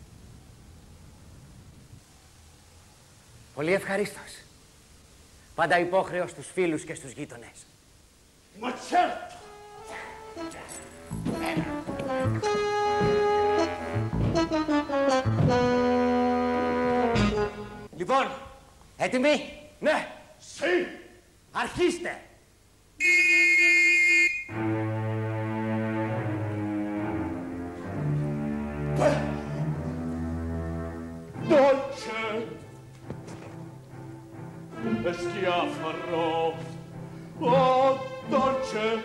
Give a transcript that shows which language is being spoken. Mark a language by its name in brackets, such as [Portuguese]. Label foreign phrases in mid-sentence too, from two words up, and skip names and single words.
[Greek] Πολύ ευχαρίστως. Πάντα υπόχρεος στους φίλους και στους γείτονες. [Italian] Ma certo! [Greek] Λοιπόν, έτοιμοι? Ναι! [Italian] Sì! [Greek] Αρχίστε! [Italian] Dolce e schiaffarò, oh dolce,